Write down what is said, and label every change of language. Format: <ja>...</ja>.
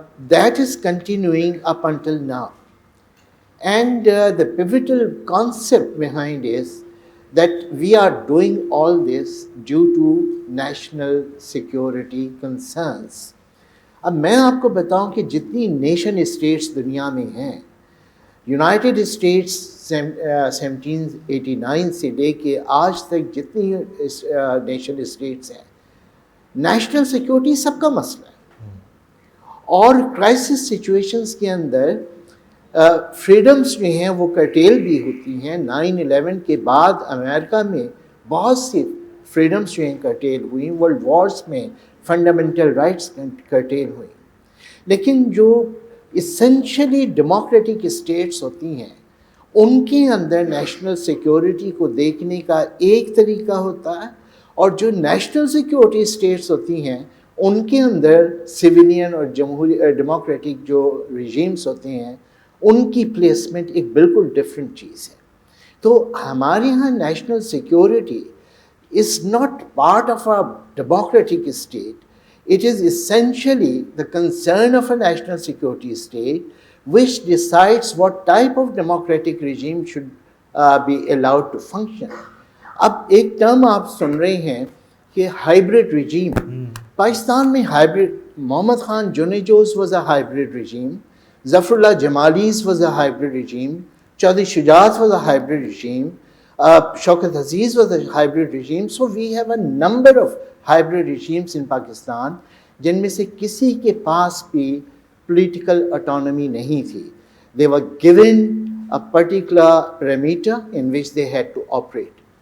<en>That is continuing up until now. And the pivotal concept behind is that we are doing all this due to national security concerns.</en> <ur>اب میں آپ کو بتاؤں کہ جتنی nation states دنیا میں ہیں, یونائٹڈ اسٹیٹس 1789 سے لے کے آج تک جتنی نیشن اسٹیٹس ہیں, نیشنل سیکورٹی سب کا مسئلہ ہے. اور کرائسس سچویشنز کے اندر فریڈمز جو ہیں وہ کرٹیل بھی ہوتی ہیں. 9/11 کے بعد امریکہ میں بہت سی فریڈمز جو ہیں کرٹیل ہوئیں, ورلڈ وارز میں فنڈامنٹل رائٹس کرٹیل ہوئیں. لیکن جو اسینشلی ڈیموکریٹک اسٹیٹس ہوتی ہیں ان کے اندر نیشنل سیکورٹی کو دیکھنے کا ایک طریقہ ہوتا ہے, اور جو نیشنل سیکورٹی اسٹیٹس ہوتی ہیں ان کے اندر سویلین اور ڈیموکریٹک جو ریجیمز ہوتے ہیں ان کی پلیسمنٹ ایک بالکل ڈفرینٹ چیز ہے. تو ہمارے یہاں</ur> <en>National security is not part of a democratic state, it is essentially the concern of a national security state which decides what type of democratic regime should be allowed to function.</en> <ur>اب ایک term آپ سن رہے ہیں کہ hybrid regime. Pakistan میں</ur> <en>Hybrid, Muhammad Khan Junejo's was a hybrid regime, Zafar Ullah Jamali's was a hybrid regime, Chaudhry Shujaat was a hybrid regime, Shaukat Aziz was a hybrid regime. So we have a number of hybrid regimes in Pakistan</en> <ur>جن میں سے کسی کے پاس بھی</ur> <en>political autonomy</en> <ur>نہیں تھی.</ur> <en>They were given a particular parameter in which they had to operate.</en>